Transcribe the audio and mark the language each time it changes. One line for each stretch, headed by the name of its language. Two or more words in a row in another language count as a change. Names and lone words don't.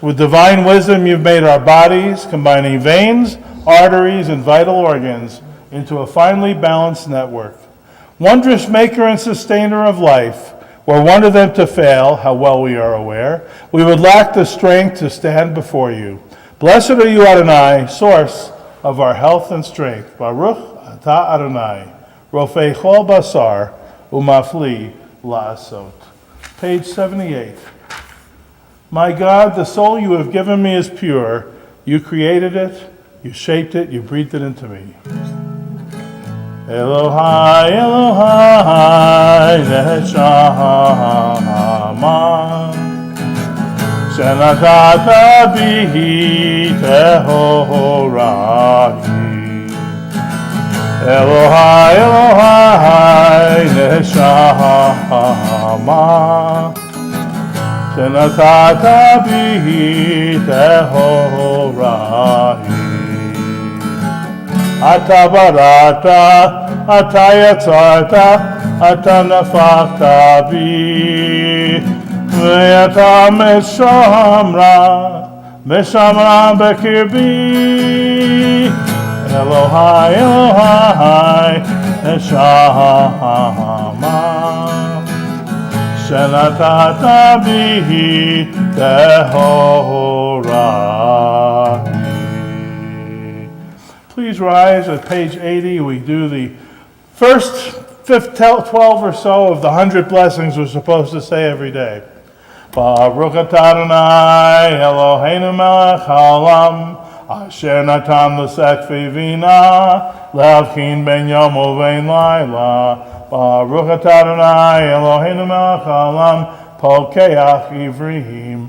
English: With divine wisdom you've made our bodies, combining veins, arteries, and vital organs into a finely balanced network. Wondrous maker and sustainer of life, were one of them to fail, how well we are aware, we would lack the strength to stand before you. Blessed are you, Adonai, source of our health and strength.
Hebrew: ברוך אתה אדוני, רופא כל בשר, ומפליא לעשות.
English: Page 78. My God, the soul you have given me is pure. You created it, you shaped it, you breathed it into me.
Hebrew: אלוהי, אלוהי, נשמה, שנתת בי טהורה היא. אלוהי, אלוהי, נשמה, שנתת בי טהורה היא. אתה בראתה, אתה יצרתה, אתה נפחתה בי, ואתה משמרה בקרבי. אלוהי, אלוהי, נשמה, שנתת בי טהורה היא.
English: Please rise at page 80. We do the first 12 or so of the 100 blessings we're supposed to say every day.
Hebrew: ברוך אתה אדוני אלוהינו מלך העולם אשר נתן לשכוי בינה להבחין בין יום ובין לילה. ברוך אתה אדוני אלוהינו מלך העולם פוקח עיוורים.